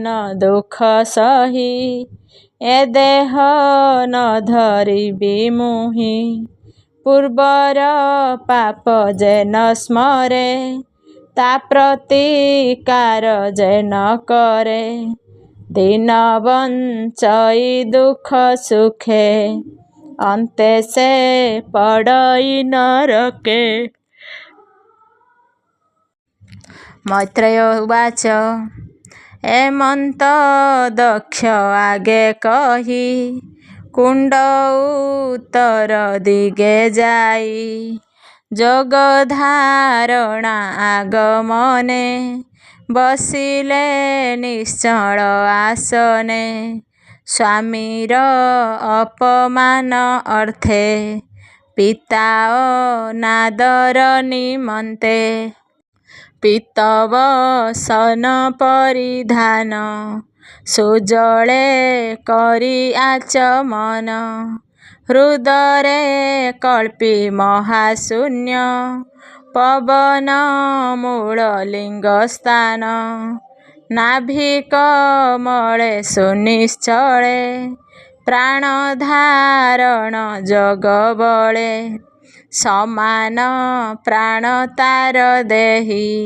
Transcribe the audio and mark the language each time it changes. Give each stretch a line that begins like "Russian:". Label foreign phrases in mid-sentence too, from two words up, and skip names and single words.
Odia: ଦୁଖ ସହି ଏ ଦେହ ନ ଧରିବି ମୁହି ପୂର୍ବର ପାପ ଯେ ନ ସ୍ମରେ ତା ପ୍ରତିକାର ଯେ ନ କରେ ଦିନ ବଞ୍ଚଇ ଦୁଖ ସୁଖେ ଅନ୍ତେ ସେ ପଡ଼ଇ ନରକେ।
Sanskrit: मैत्रेय उवाच
Odia: ଏମନ୍ତ ଦକ୍ଷ ଆଗେ କହି କୁଣ୍ଡ ଉତ୍ତର ଦିଗେ ଯାଇ ଯୋଗ ଧାରଣା ଆଗମନେ ବସିଲେ ନିଶ୍ଚଳ ଆସନେ ସ୍ୱାମୀର ଅପମାନ ଅର୍ଥେ ପିତା ନାଦର ନିମନ୍ତେ ପୀତବସନ ପରିଧାନ ସୁଜଳେ କରି ଆଚମନ ହୃଦରେ କଳ୍ପି ମହାଶୂନ୍ୟ ପବନ ମୂଳ ଲିଙ୍ଗ ସ୍ଥାନ ନାଭିକମଳେ ସୁନିଶ୍ଚଳେ ପ୍ରାଣ ଧାରଣ ଜଗ ବଳେ ସମାନ ପ୍ରାଣ ତାର ଦେହୀ